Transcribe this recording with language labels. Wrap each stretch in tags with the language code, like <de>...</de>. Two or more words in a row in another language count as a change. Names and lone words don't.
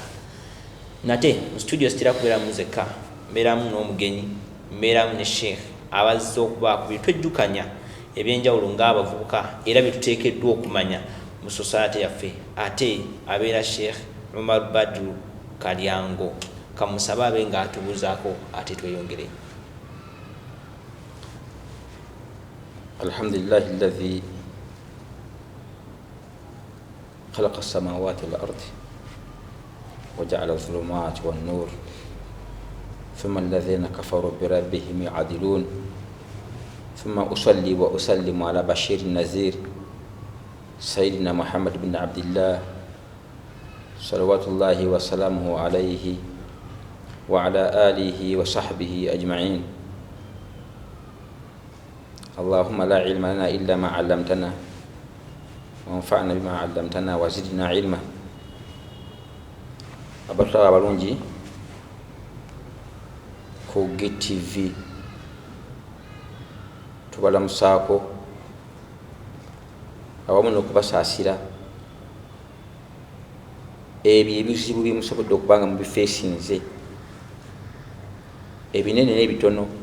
<lg>Nate mu studio sitera kubeera muzeka, mbeeramu n'omugenyi, mbeeramu ne Sheikh abazze okubaako bye twejjukanya ebyenjawulo ng'abavubuka era bye tuteekeddwa okumanya mu society yaffe. Ate abeera Sheikh Omar Badru Kalyango. Kamusaba abe ng'atubuuzaako ate tweyongere.</lg> <ar>الحمد لله الذي خلق السماوات والأرض وجعل الظلمات والنور ثم الذين كفروا بربهم يعدلون ثم أصلي وأسلم على بشير النذير سيدنا محمد بن عبد الله صلوات الله وسلامه عليه وعلى آله وصحبه أجمعين. اللهم لا علم لنا إلا ما علمتنا وانفعنا بما علمتنا وزدنا علما.</ar> <lg>Abataba balungi ku GTV tubalamusaako awamu n'okubasaasira ebyo ebizibu byemusobodde okubanga mubifeesinze ebinene n'ebitono.</lg>